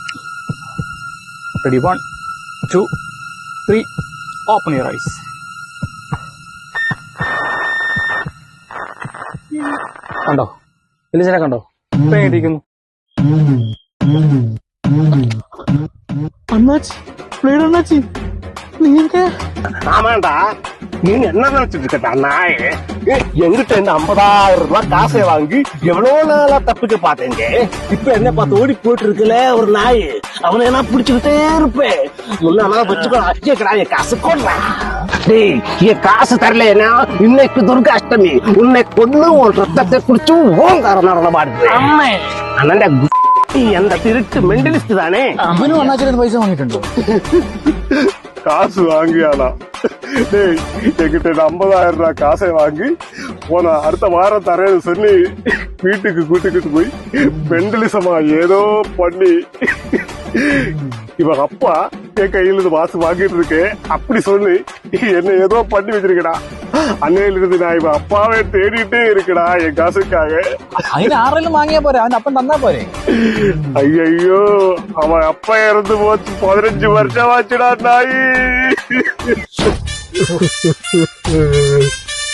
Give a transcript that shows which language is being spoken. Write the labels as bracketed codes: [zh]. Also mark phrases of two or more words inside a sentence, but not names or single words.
[en] Ready 1 2 3 open your eyes. [ml] കണ്ടോ എലിജനെ കണ്ടോ? ഇപ്പൊ ഇരിക്കുന്നു. അണ്ണാച്ചി പ്ലീഡ് അണ്ണാച്ചി, നീങ്ക [ta] ஆமாண்டா, நீங்க என்ன நினைச்சிட்டு இருக்கா நாயே? எங்கிட்ட இந்த 50,000 ரூபாய் காசை வாங்கி எவ்வளவு நாளா தப்பிக்க பாத்தீங்க. இப்ப என்ன பார்த்து ஓடி போயிட்டு இருக்குல்ல ஒரு நாய், அவனை என்ன பிடிச்சுக்கிட்டே இருப்பேன். முன்னால வச்சுக்கோ, என் காசு கொடுறா. டேய், என் காசு தரலன்னா இன்னைக்கு துர்காஷ்டமி. உன்னை கொண்டு உன் ரத்தத்தை குடிச்சு ஓங்காரம் நடனமாடுது. அண்ணா எந்த திருட்டு மெண்டலிஸ்ட் தானே. [ml] അവനും അണ്ണാച്ചിന് പൈസ വാങ്ങിയിട്ടുണ്ടോ? [ta] காசு வாங்கியானா? டேய், என்கிட்ட 50,000 ரூபாய் காசை வாங்கி போன அடுத்த வாரம் தரேன்னு சொல்லி வீட்டுக்கு கூட்டிக்கிட்டு போய் மெண்டலிசமா ஏதோ பண்ணி இவன் அப்பா என் கையில இருந்து வாசு வாங்கிட்டு இருக்கு அப்படி சொல்லி என்ன ஏதோ பண்ணி வச்சிருக்கடா. அன்னையில இருந்து நான் இவன் அப்பாவே தேடிட்டே இருக்கடா என் காசுக்காக. [ml] അതിന് ആരെങ്കിലും வாங்கிയാ പോരെ, അവൻ അപ്പം തന്നാ പോരെ. [ta] ஐயோ, அவன் அப்பா இறந்து போச்சு 15 வருஷம் ஆச்சுடா நாய்.